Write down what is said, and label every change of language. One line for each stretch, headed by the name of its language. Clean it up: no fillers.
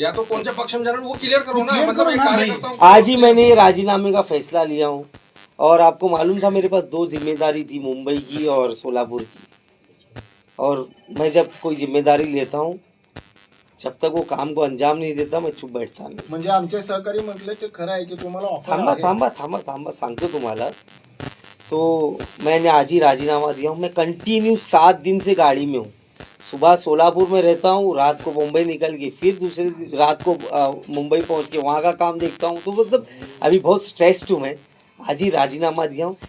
Hindi: या तो कौन से पक्ष में जा रहे हैं वो क्लियर करो ना। Clear मतलब करो एक ना भाई। कार्यकर्ता हूं। आज ही मैंने ये राजीनामे का फैसला लिया हूँ, और आपको मालूम था मेरे पास 2 जिम्मेदारी थी, मुंबई की और सोलापुर की। और मैं जब कोई जिम्मेदारी लेता हूँ जब तक वो काम को अंजाम नहीं देता मैं चुप बैठता नहीं.
Marathi: म्हणजे आमचे सहकारी म्हटले ते खरं आहे की तुम्हाला थांबा ऑफर थांबा थांबा थांबा सांगतो तुम्हाला.
Hindi: तो मैंने आज ही राजीनामा दिया हूँ. मैं कंटिन्यू 7 दिन से गाड़ी में हूँ. सुबह सोलापुर में रहता हूँ, रात को मुंबई निकल के फिर दूसरे रात को मुंबई पहुँच के वहाँ का काम देखता हूँ. तो मतलब अभी बहुत स्ट्रेस्ड हूँ मैं. आज ही राजीनामा दिया हूँ.